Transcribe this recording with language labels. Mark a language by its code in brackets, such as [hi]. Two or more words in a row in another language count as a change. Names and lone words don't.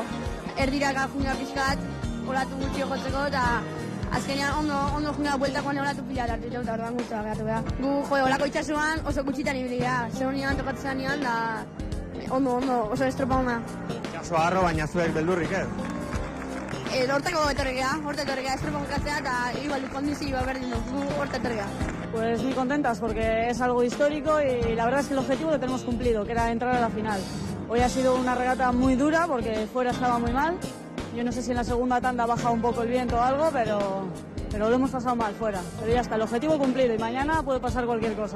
[eu] Erdira gafuna pixkat, olatu gutxi jotzeko, eta azkenean ondo juna bueltakoan olatu pila hartu eta orduan guztua geratu behar. Gu olako itxasuan oso gutxitan ibili gara, zegoen tokatzen nian, da ondo, oso estropa hona. Itxaso harro, baina zuek beldurrik ez? Hortako etorri gara, estropa bukatzea eta igual kondizioa berdin du, gu horta etorri gara. [es] Pues muy contentas porque es algo histórico y la verdad es que el objetivo lo tenemos cumplido, que era entrar a la final. Hoy ha sido una regata muy dura porque fuera estaba muy mal. Yo no sé si en la segunda tanda ha bajado un poco el viento o algo, pero pero lo hemos pasado mal fuera. Pero ya está, el objetivo cumplido y mañana puede pasar cualquier cosa.